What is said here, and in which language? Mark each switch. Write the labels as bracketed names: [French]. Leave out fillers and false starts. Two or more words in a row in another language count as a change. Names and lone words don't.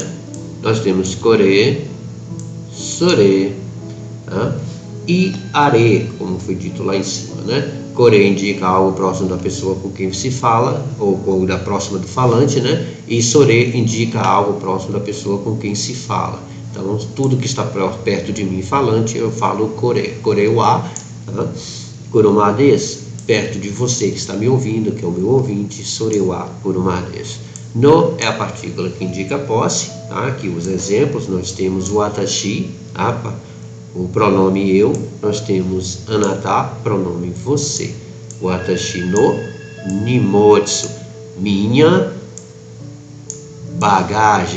[Portuguese] Nós temos core, sore, e are, como foi dito lá em cima, né? Core indica algo próximo da pessoa com quem se fala, ou da próxima do falante, né? E sore indica algo próximo da pessoa com quem se fala. Então, tudo que está perto de mim falante, eu falo core. [Japanese] これは、車です. [Portuguese] Perto de você que está me ouvindo, que é o meu ouvinte, [Japanese] それは車です. [Portuguese] No é a partícula que indica posse, tá? Aqui os exemplos, nós temos watashi, o pronome eu, nós temos anata, pronome você. [Japanese] 私の荷物, [Portuguese] minha bagagem.